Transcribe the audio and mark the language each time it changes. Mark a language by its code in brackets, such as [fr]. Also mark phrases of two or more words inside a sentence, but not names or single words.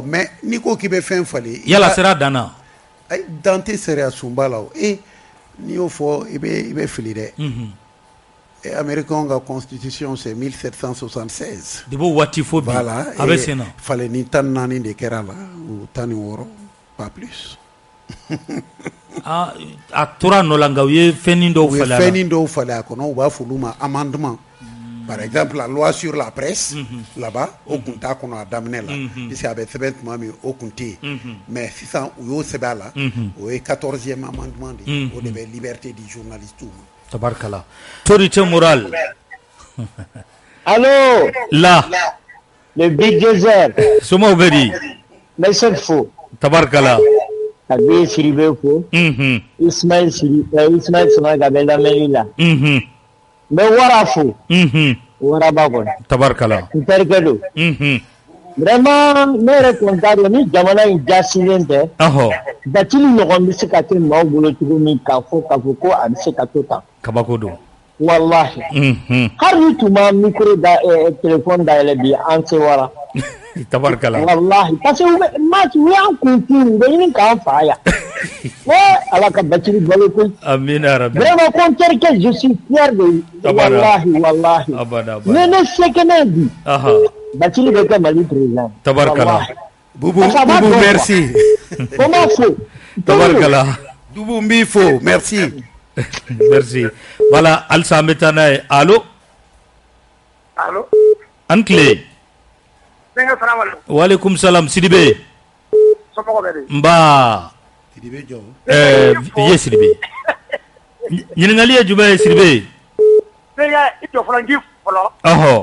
[bm] mais n'i ko k'i bɛ fɛn falen yala sera dan na dan tɛ sariya sunba la o n'i y'o fɔ i bɛ fili dɛ américain ka [fr] constitution c'est [bm] 1776 de b'o waati fo bi voilà a bɛ sen na falenni 14 de kɛra la o 16 [fr] pas plus [bm] a tora nɔ la nka u ye fɛnnin dɔw falen a la u ye fɛnnin dɔw falen a kɔnɔ u b'a fɔ olu ma [fr] amendement par exemple la loi sur la presse là-bas [bm] o kun t'a kɔnɔ a daminɛ la puisque a bɛ sɛbɛn tuma min o kun tɛ yen mais sisan u y'o sɛbɛn a la o ye [fr] 14e amendement [bm] de o de bɛ [fr] liberté du journaliste [bm] ma [fr] tabarkala autorité morale [bm] allô là [fr] le big désert [bm] somaw bɛ di Maïsel fo tabarkala a bɛ Siribe fo Ismaël Sama ka bɛ lamɛnni la n bɛ Wara fo Waraba kɔnɔ tabarkala n terikɛ don vraiment ne yɛrɛ kɔntan don ni jamana in jasilen tɛ Bacili ɲɔgɔn bɛ se ka kɛ maaw bolo cogo min k'a fɔ ko a bɛ se ka to tan kabako don wallahi hali ni tun ma micro da téléphone dayɛlɛ bi an se Wara tabarkala wallahi [fr] parce que match [bm] u y'an kuntin u bɛ ɲini k'an fa yan ala ka Bacili balo koyi [ar] amina rabi [bm] vraiment ko n terikɛ [fr] je suis fier de [bm] wallahi ne ne se kɛnɛ bi Bacili bɛ kɛ Mali président tabarkala Boubou merci comment fo tabarkala Boubou n b'i fo merci [fr] merci voilà [bm] alisa an bɛ taa n'a ye allo an tile [ar] waaleykum salam [bm] Sidibe nba i ye Sidibe ɲininkali ye jumɛn ye Sidibe ɔhɔ